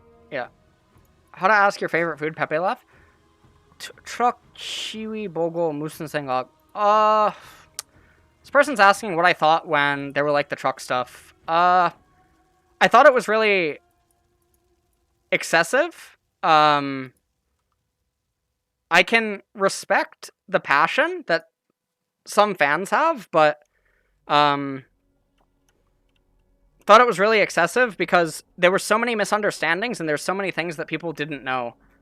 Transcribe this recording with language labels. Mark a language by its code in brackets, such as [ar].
[en] Yeah. How to ask your favorite food? Pepe laugh. [ko] Truck 시위 보고 무슨 생각? [en] This person's asking what I thought when they were like the truck stuff. I thought it was really excessive. I can respect the passion that some fans have, but thought it was really excessive because there were so many misunderstandings and there's so many things that people didn't know.